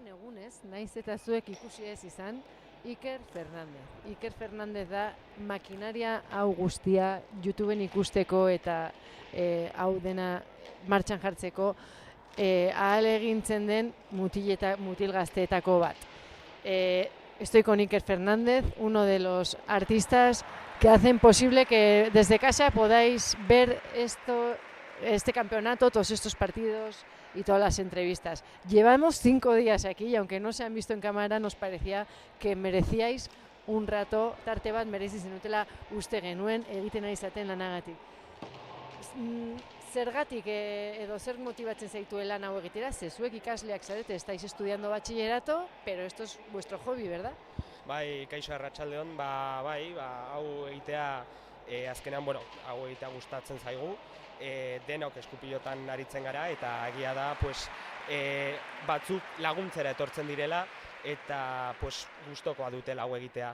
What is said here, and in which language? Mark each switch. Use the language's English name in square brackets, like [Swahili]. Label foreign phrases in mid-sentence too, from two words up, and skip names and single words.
[Basque] egunez, naiz eta zuek ikusi ez izan, Iker Fernandez. Iker Fernandez da makinaria hau guztia YouTubeen ikusteko eta hau dena martxan jartzeko ahalegintzen den mutil gazteetako bat. [Spanish] Estoy con Iker Fernández, uno de los artistas que hacen posible que desde casa podáis ver este campeonato, todos estos partidos y todas las entrevistas. Llevamos 5 días aquí y aunque no se han visto en cámara, nos parecía que merecíais un rato, [Basque] tarte bat merezi zenutela uste genuen egiten ari zaten lanagatik. Zergatik edo zer motibatzen zaituela hau egitera? Ze zuek ikasleak zarete, [Spanish] estáis estudiando bachillerato, pero esto es vuestro hobby, ¿verdad? [Basque] Bai, kaixo Arratsaldeon, hau egitea azkenean, hau egitea gustatzen zaigu. Denok eskupilotan aritzen gara eta egia da batzuk laguntzera etortzen direla eta gustokoa dutela hau egitea.